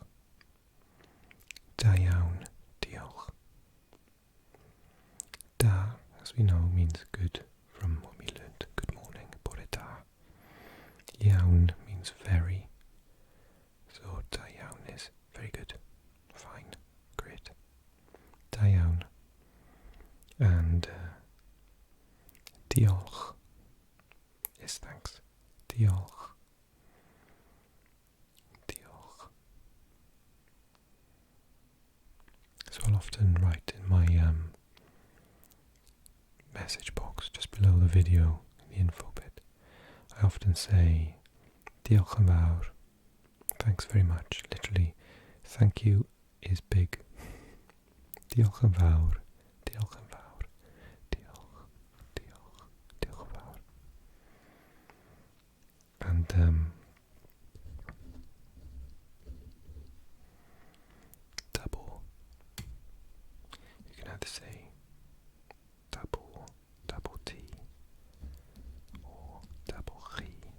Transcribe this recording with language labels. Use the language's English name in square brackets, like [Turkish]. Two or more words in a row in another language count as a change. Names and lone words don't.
[Welsh] Da iawn, diolch. [English] Da, as we know, means good from what we learned. Good morning, [Welsh] bore da. [English] Iawn means very. So [Welsh] da iawn [English] is very good, fine, great. [Welsh] Da iawn. [English] And diolch is thanks. [Welsh] Diolch. Diolch. [English] So I'll often write in my message box just below the video, in the info bit, I often say [Welsh] diolch yn fawr, [English] thanks very much. Literally, thank you is big. [Welsh] Diolch yn fawr, diolch yn fawr, diolch, diolch, diolch yn fawr. [English] And double. You can either say double T or double chi.